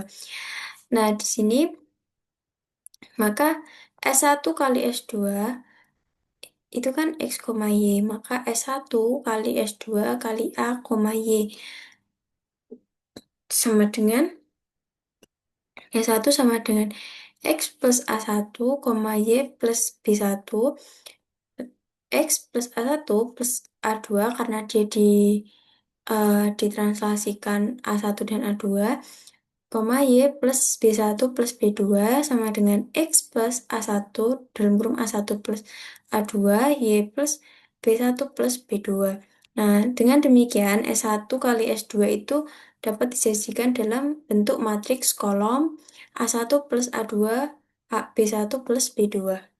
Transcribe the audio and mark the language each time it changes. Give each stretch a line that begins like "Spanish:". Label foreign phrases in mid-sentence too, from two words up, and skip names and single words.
Indonesian: Nah, di sini maka S1 kali S2 itu kan X, Y, maka S1 kali S2 kali A, Y sama dengan S1 sama dengan X plus A1, Y plus B1 X plus A1 plus A2 karena dia ditranslasikan A1 dan A2, Y plus B1 plus B2 sama dengan X plus A1 dalam kurung A1 plus A2, Y plus B1 plus B2. Nah, dengan demikian S1 kali S2 itu dapat disajikan dalam bentuk matriks kolom A1 plus A2, B1 plus B2.